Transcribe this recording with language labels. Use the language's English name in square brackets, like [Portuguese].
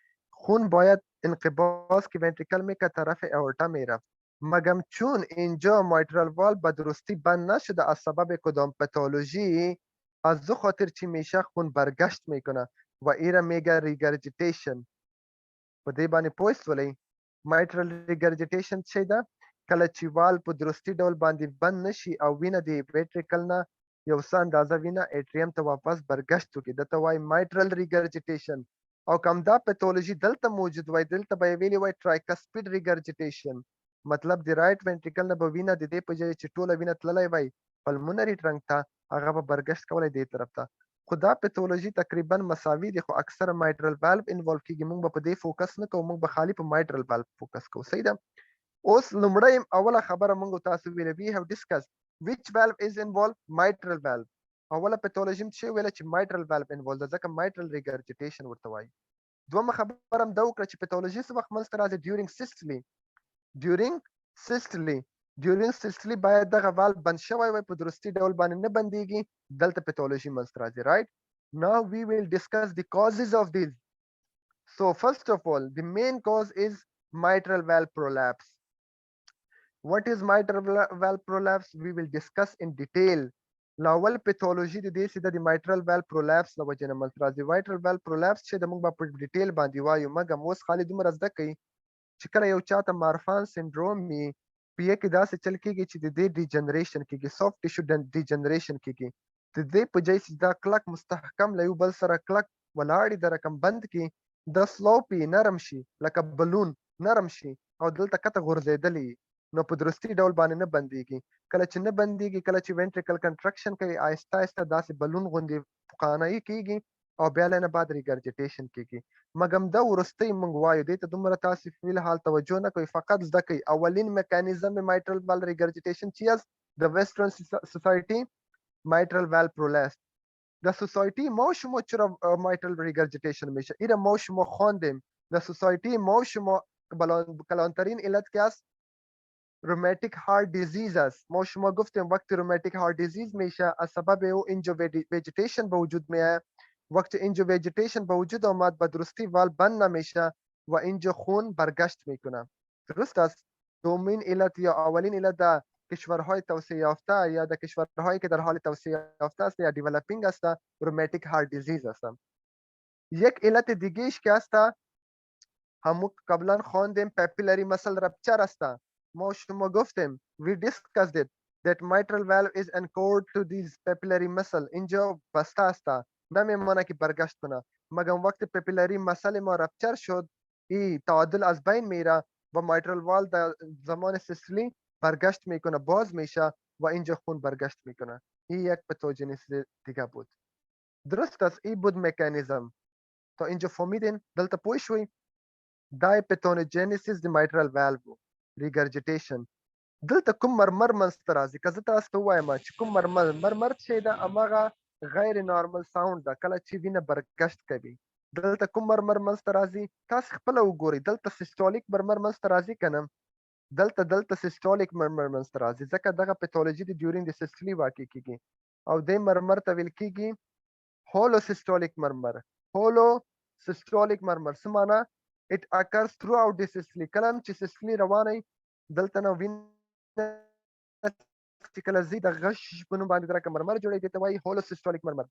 [Persian] خون باید انقباض که ونتریکل میکه طرف اورتا میرفت. مگم چون اینجا مایترال وال به درستی بند نشده از سبب کدام پتولوژی، از دو خاطر چی میشه خون برگشت میکنه و ایره میگه ریگرجیتیشن. [Pashto] په دې باندې پوه شولئ مایټرل ریګرجیټیشن څه ده؟ کله چې وال په درستي ډول باندې بند نشي او وینه د ویټریکل نه یو څه اندازه وینه اټریم ته واپس برګشت وکړي، دته وایي مایټرل ریګرجیټیشن. او کوم دا پیتولوژي دلته موجود وای، دلته به یې ویلي وای ټرایکسپید ریګرجیټیشن. مطلب د رایټ وینټریکل نه به وینه د دې په ځای چې ټوله وینه تللی وای پلمونري ټرنک ته، هغه به برګشت کولی دې طرف ته. خو دا پیتولوژي تقریبا مساوي دي، خو اکثره مایټرل والف انوالو کیږي. موږ به په دې فوکس نه کوو، موږ به خالي په مایټرل والف فوکس کوو. صحیح ده؟ اوس لومړی اوله خبره موږ تاسو ویله وی هاف ډسکس [English] which valve is involved mitral valve. [Pashto] اوله پیتولوژي څه ویله چې mitral valve involved ده، ځکه mitral regurgitation ورته وایي. دومره خبره هم دا وکړه چې پیتولوژي څه وخت منځته راځي [English] during systole. during systole during systole [Pashto] باید دغه والف بند شوی وای، په درستي ډول باندې نه بندېږي، دلته پیتولوژي منځته راځي. رایټ. [English] Now we will discuss the causes of these. So first of all, the main cause is mitral valve prolapse. What is mitral valve prolapse? We will discuss in detail. [Pashto] لاول پیتولوژي د دې چې د mitral valve prolapse د وجې نه منځته راځي. mitral valve prolapse چې د موږ به په ډیټیل باندې وایو، مګم اوس خالي دومره زده کوي چې کله یو چاته مارفان سنډروم وي، په یې کې داسې چل کېږي چې د دې ډیجنریشن کېږي، سافت ټیشو ډیجنریشن کېږي. د دې په ځای چې دا کلک مستحکم له یو بل سره کلک ولاړې د رقم بند کې، د سلوپي نرم شي لکه بلون نرم شي او دلته کته غورځېدلی، نو په درستي ډول باندې نه بندېږي. کله چې نه بندېږي، کله چې وینټریکل کنټرکشن کوي، آهسته آهسته داسې بلون غوندې پخوانایي کېږي او بیا له نه بعد ریګرجیټیشن کېږي. مګم دا وروستی موږ وایو، دې ته دومره تاسې فی الحال توجه نه کوئ، فقط زده کوئ. [Persian] اولین میکانیزم mitral valve regurgitation چی است؟ [Pashto] د ویسټرن سوسایټي [Persian] mitral valve prolapse. در سوسایتی ما شما چرا mitral regurgitation میشه؟ ایره ما شما خواندیم. در سوسایتی ما شما کلانترین علت که است روماتیک هارت دیزیز است. ما شما گفتیم وقتی روماتیک هارت دیزیز میشه از سبب او اینجا ویجیتیشن به وجود میاد. وقتی اینجا ویجیتیشن به وجود آمد به درستی والو بند نمیشه و اینجا خون برگشت میکنه. درست است؟ دومین علت یا اولین علت در کشورهای توسعه یافته یا در کشورهایی که در حال توسعه یافته است یا دیولپینگ است روماتیک هارت دیزیز است. یک علت دیگهش که است همون قبلا خواندیم پاپیلری مسل رپچر است. ما شما گفتیم [English] we discussed it that mitral valve is anchored to this papillary muscle. [Persian] اینجا بسته است، نمیمانه که برگشت کنه. مگم وقت پاپیلری مسل ما رپچر شد، این تعادل از بین میره و mitral wall در زمان سیستولی برگشت میکنه باز میشه و اینجا خون برگشت میکنه. این یک پتوژنیسیس دیگه بود. درست است، این بود مکانیزم. تا اینجا فهمیدین؟ [Pashto] دلته پوه شوي؟ دا پتوجنیسیس د mitral valve regurgitation. دلته کوم مرمر منځته راځي؟ که زه تاسو ته ووایم چې کوم مرمر چې ده هماغه غیر نارمل ساوند ده کله چې وینه برګشت کوي. دلته کوم مرمر منځته راځي؟ تاسو خپله وګورئ، دلته سیستولیک مرمر منځته راځي که نه؟ دلته سیستولیک مرمر منځته راځي، ځکه دغه پیتالوژي د ډیورینګ د سیستولي واقع کیږي او دې مرمر ته ویل کیږي holosystolic murmur. [English] holosystolic murmur [Pashto] څه معنا؟ [English] it occurs throughout the systole. [Pashto] کله چې سیستولي روانه وي دلته نه وینه چې کله ځي د غش په نوم باندې درکه مرمر جوړوي، دې ته وایي holosystolic murmur.